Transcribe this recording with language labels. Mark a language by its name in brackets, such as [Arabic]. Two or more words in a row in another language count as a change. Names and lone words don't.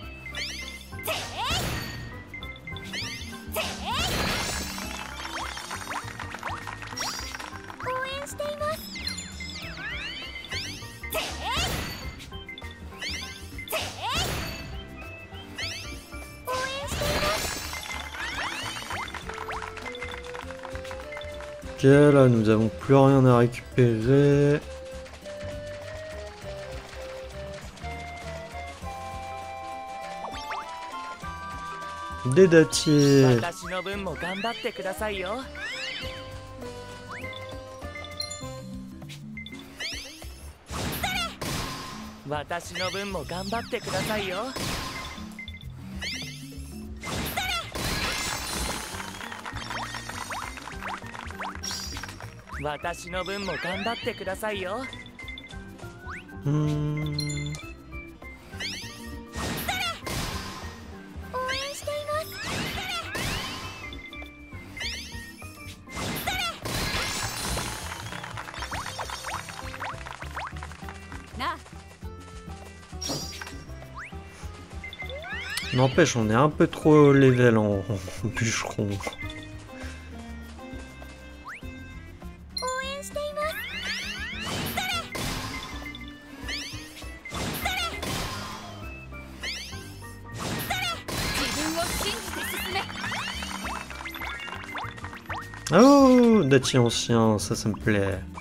[Japanese] 応援しています。応援しています。 [French] Ok, là nous avons plus rien à récupérer. Des dattiers. [Japanese] 私の分も頑張ってくださいよ。私の分も頑張ってくださいよ。私の分も頑張ってくださいよ。応援しています。なあ。 [French] N'empêche, on est un peu trop level en bûcheron. [Japanese] 応援しています。自分を信じて進め。 [French] Oh, dattier ancien, ça me plaît.